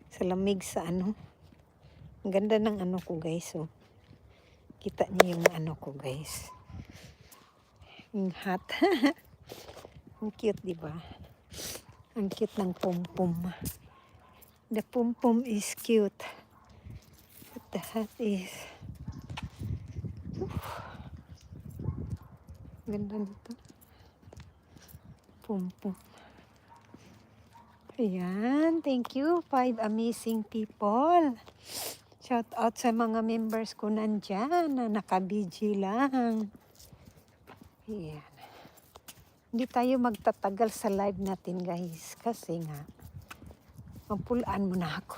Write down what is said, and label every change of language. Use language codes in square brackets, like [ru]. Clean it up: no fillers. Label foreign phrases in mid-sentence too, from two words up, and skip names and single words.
[tl] Sa lamig sa ano. Ang ganda ng ano ko guys. Oh. Kita niyo yung ano ko guys. Yung hat. Ang cute diba? Ang cute ng pom-pom. [en] The pom-pom is cute. But the hat is... [tl] Ganda nito. Pom-pom. Ayan. [en] Thank you. 5 amazing people. Shout out [tl] sa mga members ko nandyan na naka-BG lang. Ayan. Hindi tayo magtatagal sa live natin guys. Kasi nga, mapulaan mo na ako.